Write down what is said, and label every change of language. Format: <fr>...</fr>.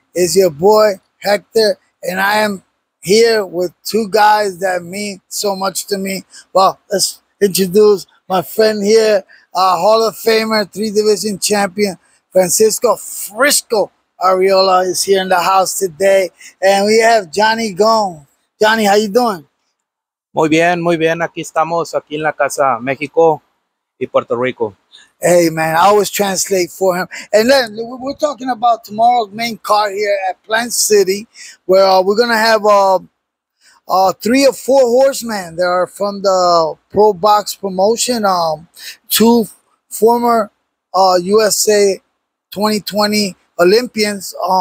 <en>It's your boy, Hector, and I am here with two guys that mean so much to me. Well, let's introduce my friend here, Hall of Famer, 3-division champion, Francisco Frisco Areola is here in the house today. And we have Jhonny Gomes. Jhonny, how you doing?</en> <es>Muy bien, muy bien. Aquí estamos, aquí en la casa, México y Puerto Rico.</es> <en>Hey, man, I always translate for him. And then we're talking about tomorrow's main card here at Plant City, where we're going to have 3 or 4 horsemen that are from the Pro Box promotion. 2 former USA 2020 Olympians.</en>